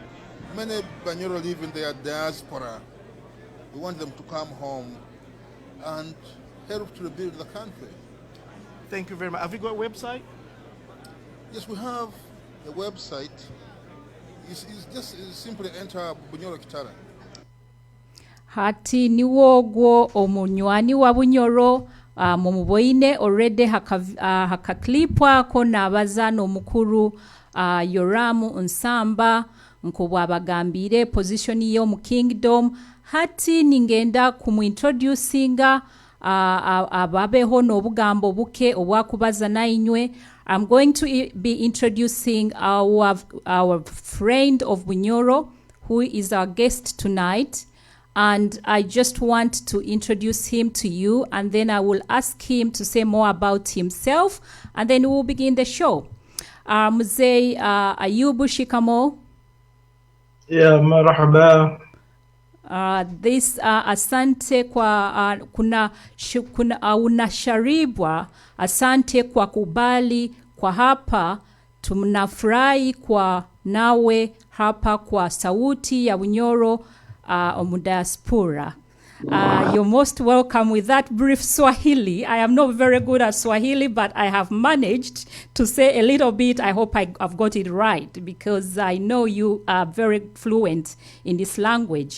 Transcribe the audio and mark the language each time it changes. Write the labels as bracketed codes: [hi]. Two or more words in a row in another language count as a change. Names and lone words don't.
[en] Many Bunyoro live in their diaspora. We want them to come home and help to rebuild the country. Thank you very much. Have you got a website? Yes, we have a website. It's simply enter Bunyoro-Kitara. [nyo] Hati niwogwo omunywani wa Bunyoro mumuboine already hakaklipwa ko nabazano mukuru Yoramu Nsamba nkobwa bagambire position yo mu kingdom. Hati ningenda kumuintroducinga ababeho n'obugambo buke obwakubaza nainywe. [en] I'm going to be introducing our friend of Bunyoro, who is our guest tonight. And I just want to introduce him to you, and then I will ask him to say more about himself, and then we'll begin the show. [sw] Mzee Ayubu, shikamo. Yeah, marhaba. Asante kwa unasharibwa. Asante kwa kubali kwa hapa. Tunafurahi kwa nawe hapa kwa sauti ya Bunyoro Diaspora. [en] You're most welcome with that brief Swahili. I am not very good at Swahili, but I have managed to say a little bit. I hope I've got it right, because I know you are very fluent in this language.